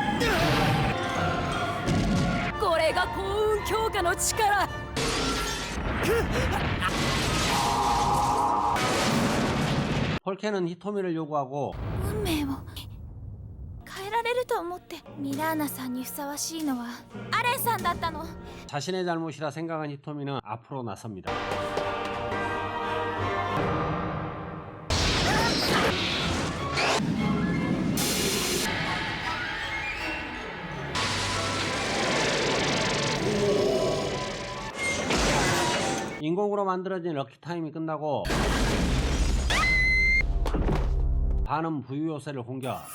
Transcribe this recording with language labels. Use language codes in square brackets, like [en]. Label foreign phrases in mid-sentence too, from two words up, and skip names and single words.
[ja] これが幸運強化の力。 [ko] 폴케는 히토미를 요구하고 [ja] 運命を変えられると思ってミラーナさんにふさわしいのはアレンさんだったの。 [ko] 자신의 잘못이라 생각한 히토미는 앞으로 나섭니다. 인공으로 만들어진 럭키타임이 끝나고 반은 부유요새를 공격.